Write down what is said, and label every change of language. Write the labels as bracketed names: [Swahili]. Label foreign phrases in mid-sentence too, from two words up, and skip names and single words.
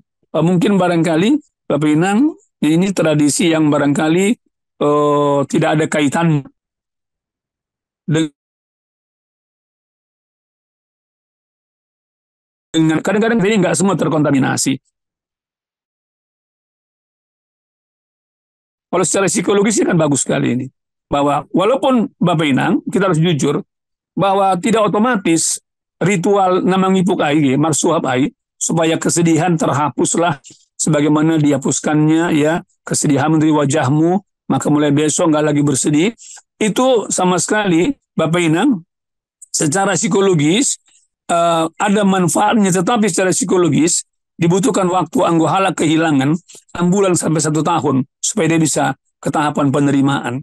[Indonesian] Mungkin barangkali Bapak Inang ini tradisi yang barangkali tidak ada kaitannya dengan kadang-kadang ini nggak semua terkontaminasi. Kalau secara psikologisnya kan bagus sekali ini. Bahwa walaupun Bapak Inang, kita harus jujur, bahwa tidak otomatis ritual nama [Batak Simalungun] ngipuk ai, marsuhab ai, [Indonesian] supaya kesedihan terhapuslah sebagaimana dihapuskannya ya, kesedihan dari wajahmu, maka mulai besok nggak lagi bersedih. Itu sama sekali Bapak Inang, secara psikologis ada manfaatnya, tetapi secara psikologis dibutuhkan waktu anggohala kehilangan 6 bulan sampai 1 tahun supaya dia bisa ke tahapan penerimaan.